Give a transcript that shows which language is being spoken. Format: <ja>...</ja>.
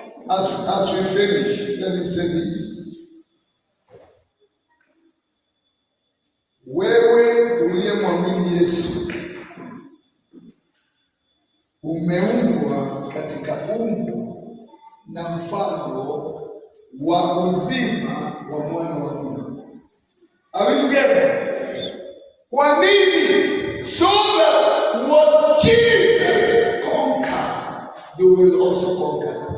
<en>As we finish, let me say this.</en> <sw>Wewe uliyemwamini Yesu umeumbwa katika umbo na mfano wa uzima wa mwana wa Mungu.</sw> <en>Are we together?</en> <sw>Kwa nini?</sw> <en>So that what Jesus conquered, you will also conquer.</en>